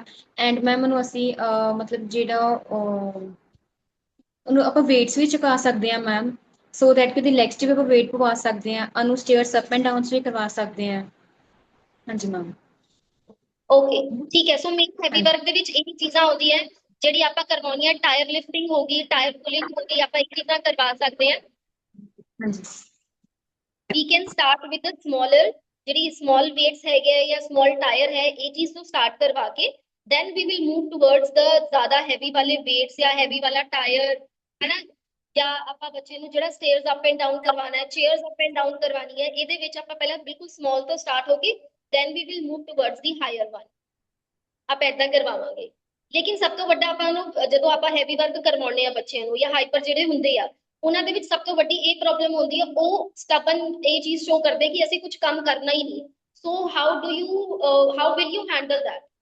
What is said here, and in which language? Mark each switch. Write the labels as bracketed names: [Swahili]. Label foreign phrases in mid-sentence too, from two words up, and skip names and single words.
[English] and ma'am [Punjabi] ਉਹਨੂੰ ਅਸੀਂ ਮਤਲਬ ਜਿਹੜਾ ਉਹਨੂੰ ਆਪਾਂ ਵੇਟਸ ਵੀ ਚੁਕਾ ਸਕਦੇ ਆ ਮੈਮ, [English] so that [Punjabi] ਕਿ ਉਹਦੀ ਲੈਗਸ 'ਚ ਵੀ ਆਪਾਂ ਵੇਟ ਪਵਾ ਸਕਦੇ ਆ। ਉਹਨੂੰ [English] stairs up and downs [Punjabi] ਵੀ ਕਰਵਾ ਸਕਦੇ ਆ। ਹਾਂਜੀ ਮੈਮ। ਓਕੇ ਠੀਕ ਹੈ, [English] so main heavy work [Punjabi] ਦੇ ਵਿੱਚ ਇਹ ਚੀਜ਼ਾਂ ਆਉਂਦੀਆਂ ਜਿਹੜੀ ਆਪਾਂ ਕਰਵਾਉਣੀਆਂ। [English] tire lifting [Punjabi] ਹੋਗੀ, [English] tire pulling [Punjabi] ਹੋਗੀ, ਆਪਾਂ ਇਹ ਚੀਜ਼ਾਂ ਕਰਵਾ ਸਕਦੇ ਆ। ਹਾਂਜੀ [English] we can start with the smaller ਜਿਹੜੀ small weights [Punjabi] ਹੈਗੇ ਆ ਜਾਂ [English] small tire [Punjabi] ਹੈ ਇਹ ਚੀਜ਼ ਤੋਂ [English] start [Punjabi] ਕਰਵਾ ਕੇ [English] then we will move towards the ਜ਼ਿਆਦਾ heavy ਵਾਲੇ [Punjabi] weights ਜਾਂ heavy ਵਾਲਾ tire ਹੈ ਨਾ ਜਾਂ ਆਪਾਂ ਬੱਚੇ ਨੂੰ ਜਿਹੜਾ [English] stairs up and down [Punjabi] ਕਰਵਾਉਣਾ ਹੈ [English] chairs up and down [Punjabi] ਕਰਵਾਉਣੀ ਹੈ ਇਹਦੇ ਵਿੱਚ ਆਪਾਂ ਪਹਿਲਾਂ ਬਿਲਕੁਲ small ਤੋਂ start ਹੋ ਕੇ [English] then we will move towards the higher one [Punjabi] ਆਪਾਂ ਏਦਾਂ ਕਰਵਾਵਾਂਗੇ ਲੇਕਿਨ ਸਭ ਤੋਂ ਵੱਡਾ ਆਪਾਂ ਨੂੰ ਜਦੋਂ ਆਪਾਂ [English] heavy work [Punjabi] ਕਰਵਾਉਣੇ ਆ ਬੱਚਿਆਂ ਨੂੰ ਜਾਂ ਹਾਈਪਰ ਜਿਹੜੇ ਹੁੰਦੇ ਆ ਉਹਨਾਂ ਦੇ ਵਿੱਚ ਸਭ ਤੋਂ ਵੱਡੀ ਇਹ ਪ੍ਰੋਬਲਮ ਹੁੰਦੀ ਹੈ ਉਹ ਸਟਬਨ ਇਹ ਚੀਜ਼ ਸ਼ੋ ਕਰਦੇ ਕਿ ਅਸੀਂ ਕੁਝ ਕੰਮ ਕਰਨਾ ਹੀ ਨਹੀਂ [English] so how will you handle that